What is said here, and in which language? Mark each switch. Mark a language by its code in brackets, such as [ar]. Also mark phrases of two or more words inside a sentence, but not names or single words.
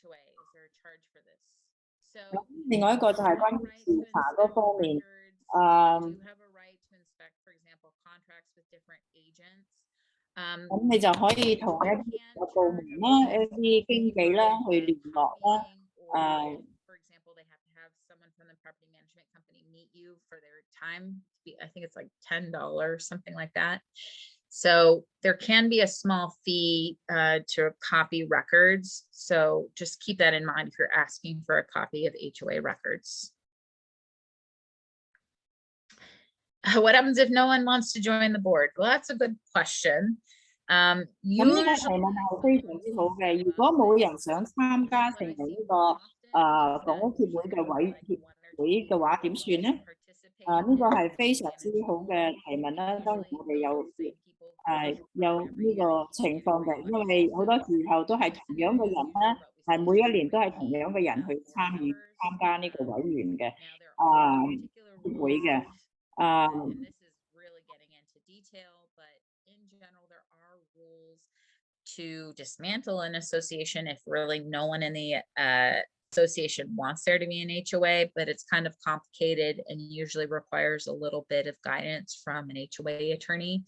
[yue] 咁另外一個就係關於調查嗰方面，咁你就可以同一啲部門啦、一啲經紀啦去聯絡啦， [en] I think it's like $10, something like that. So there can be a small fee to copy records. So just keep that in mind if you're asking for a copy of HOA records. What happens if no one wants to join the board? Well, that's a good question. [yue] 咁呢個提問係非常之好嘅。如果冇人想參加成為呢個房屋協會嘅委員會嘅話，點算呢？呢個係非常之好嘅提問啦。當然我哋有呢個情況嘅，因為好多時候都係同樣嘅人啦，係每一年都係同樣嘅人去參加呢個委員嘅協會嘅。 [en] To dismantle an association if really no one in the association wants there to be an HOA, but it's kind of complicated and usually requires a little bit of guidance from an HOA attorney.